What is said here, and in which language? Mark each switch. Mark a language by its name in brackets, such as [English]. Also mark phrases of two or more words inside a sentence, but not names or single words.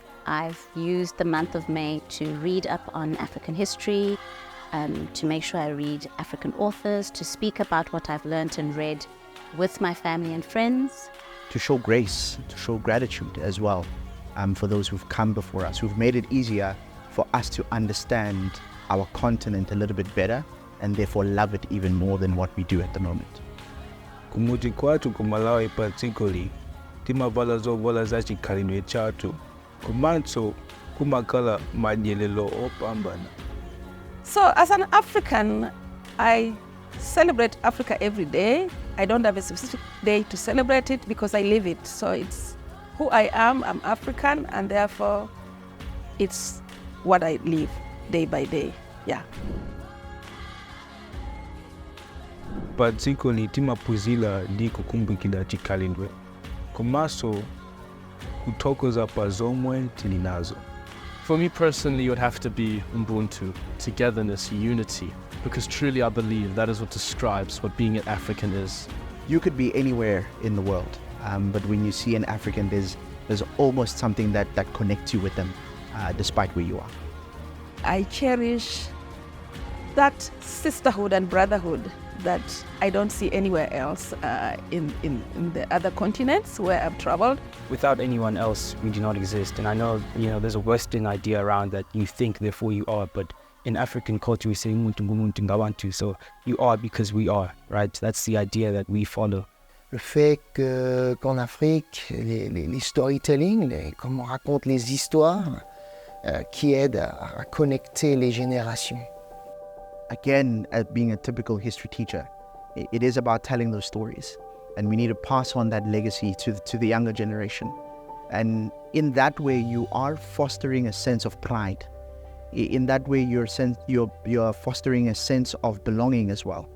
[English] I've used the month of May to read up on African history, to make sure I read African authors, to speak about what I've learned and read with my family and friends. To show grace, to show gratitude as well for those who've come before us, who've made it easier for us to understand our continent a little bit better and therefore love it even more than what we do at the moment. [Nyanja] Kumuti kwatu kumalawi particularly, timavala zovola zachikalidwe chatu, kumanso kumakala madyelelo opambana. [English] So as an African, I celebrate Africa every day. I don't have a specific day to celebrate it because I live it. So it's who I am, I'm African, and therefore it's what I live day by day, yeah. [Nyanja] Particularly timapuzila ndi kukumbukila chikalidwe, komanso kutokoza pa zomwe tili nazo. [English] For me personally, it would have to be Ubuntu, togetherness, unity, because truly I believe that is what describes what being an African is. You could be anywhere in the world, but when you see an African, there's almost something that connects you with them, despite where you are. I cherish that sisterhood and brotherhood that I don't see anywhere else in the other continents where I've traveled. Without anyone else, we do not exist. And I know, there's a Western idea around that you think, therefore you are, but in African culture we say [Zulu] umuntu ngumuntu ngabantu, [English] so you are because we are, right? That's the idea that we follow. [French] Le fait qu'en Afrique, les storytelling, comme on raconte les histoires, qui aident à connecter les générations. [English] Again, being a typical history teacher, it is about telling those stories, and we need to pass on that legacy to the younger generation. And in that way, you are fostering a sense of pride. In that way, you're fostering a sense of belonging as well.